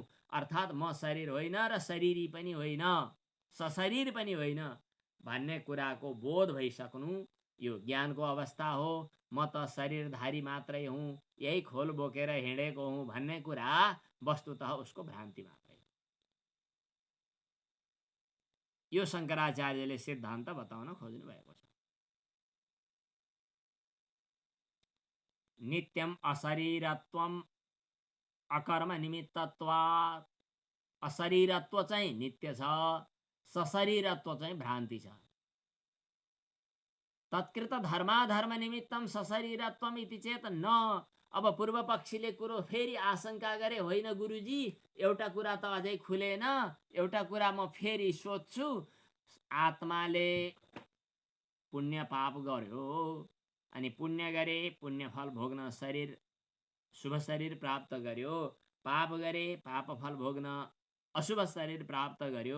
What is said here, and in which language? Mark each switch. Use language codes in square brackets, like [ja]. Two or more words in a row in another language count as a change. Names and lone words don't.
[ne] अर्थात् म शरीर होइन र शरीरी पनि होइन, सशरीर पनि होइन भन्ने कुराको बोध भइसक्नु यो ज्ञानको अवस्था हो। म त शरीरधारी मात्रै हुँ, यही खोल बोकेर हिँडेको हुँ भन्ने कुरा वस्तुतः उसको भ्रान्ति मात्रै हो। यो शङ्कराचार्यले सिद्धान्त बताउन खोज्नु भएको छ। [sa] नित्यम अशरीरत्वम अकर्म निमित्तत्वात्। [ne] अशरीरत्व चाहिँ नित्य छ, सशरीरत्व चाहिँ भ्रान्ति छ। [sa] तत्कृत धर्माधर्म निमित्तम सशरीरत्वम इति चेत न। [ne] अब पूर्व पक्षीले कुरो फेरि आशंका गरे, होइन गुरुजी एउटा कुरा त अझै खुलेन, एउटा कुरा म फेरि सोध्छु। आत्माले पुण्य पाप गर्यो अनि पुण्य गरे पुण्य फल भोग्न शरीर शुभ शरीर प्राप्त गर्यो, पाप गरे पाप फल भोग्न अशुभ शरीर प्राप्त गर्यो।